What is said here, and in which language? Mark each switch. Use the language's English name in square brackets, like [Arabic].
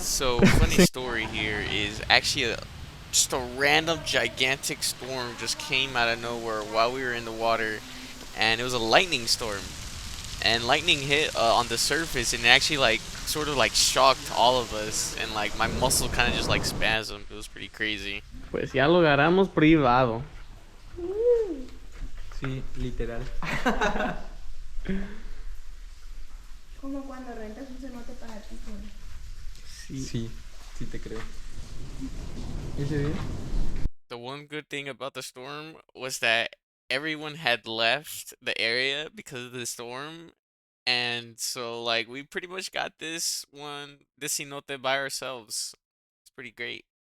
[English] So, funny story here is actually just a random gigantic storm just came out of nowhere while we were in the water, and it was a lightning storm. And lightning hit on the surface, and it actually like sort of like shocked all of us, and like my muscle kind of just like spasmed. It was pretty crazy. [Spanish] Pues ya lo agarramos privado. Sí, literal. Como cuando rentas un cenote para ti. Sí, sí te creo. ¿Ese día? [English] The one good thing about the storm was that everyone had left the area because of the storm, and so like we pretty much got this cenote by ourselves. It's pretty great.